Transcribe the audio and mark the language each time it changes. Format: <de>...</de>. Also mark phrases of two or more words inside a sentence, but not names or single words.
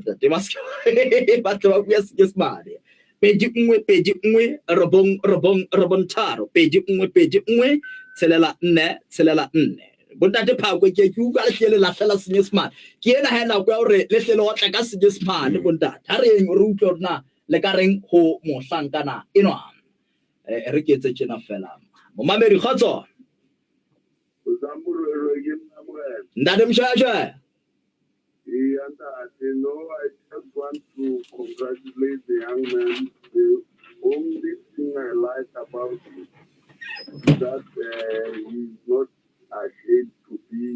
<st>ntate ba tle ba bua Seesemane pedi nngwe robong tharo pedi nngwe tshelela nne bontate phakwe ke utlwa le tlele la fela Seesemane ke ena ha nako ya hore le tlele o tla ka Seesemane bontate ha re re utlwa rena le ka reng ho mohlankana enwa re ke tse tjena fela mo mamedi khotso Ntate Mshasha.</st> <en>I just want to congratulate the young man. The only thing I like about him is that he's not ashamed to</en>